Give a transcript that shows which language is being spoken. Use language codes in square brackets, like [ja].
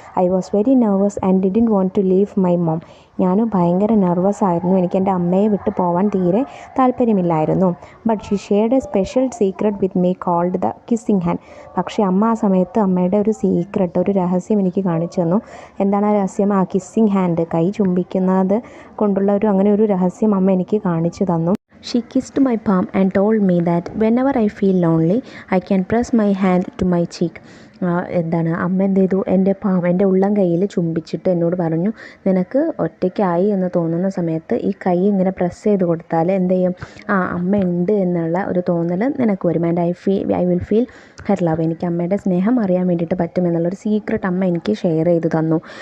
[en] I was very nervous and didn't want to leave my mom. [ml] ഞാൻ ഭയങ്കര nervous ആയിരുന്നു, എനിക്ക് എൻ്റെ അമ്മയെ വിട്ട് പോകാൻ തീരെ താല്പര്യമില്ലായിരുന്നു. [en] But she shared a special secret with me called the kissing hand. [ml] പക്ഷേ അമ്മ ആ സമയത്ത് അമ്മയുടെ ഒരു സീക്രട്ട്, ഒരു രഹസ്യം എനിക്ക് കാണിച്ചു തന്നു. എന്താണ് ആ രഹസ്യം? ആ കിസ്സിങ് ഹാൻഡ്, കൈ ചുംബിക്കുന്നത് കൊണ്ടുള്ള അങ്ങനെ ഒരു രഹസ്യം അമ്മ എനിക്ക് കാണിച്ചു തന്നു. [en] She kissed my palm and told me that whenever I feel lonely, I can press my hand to my cheek. [ml] അമ്മ എന്ത് ചെയ്തു? എൻ്റെ ഉള്ളം കൈയിൽ ചുംബിച്ചിട്ട് എന്നോട് പറഞ്ഞു, നിനക്ക് ഒറ്റയ്ക്കായി എന്ന് തോന്നുന്ന സമയത്ത് ഈ കൈ ഇങ്ങനെ പ്രസ് ചെയ്ത് കൊടുത്താൽ എന്ത് ചെയ്യും? അമ്മ ഉണ്ട് എന്നുള്ള ഒരു തോന്നൽ നിനക്ക് വരും. [en] And I will feel her love. [ml] എനിക്ക് അമ്മയുടെ സ്നേഹം അറിയാൻ വേണ്ടിയിട്ട് പറ്റുമെന്നുള്ളൊരു സീക്രട്ട് അമ്മ എനിക്ക് ഷെയർ ചെയ്ത് തന്നു.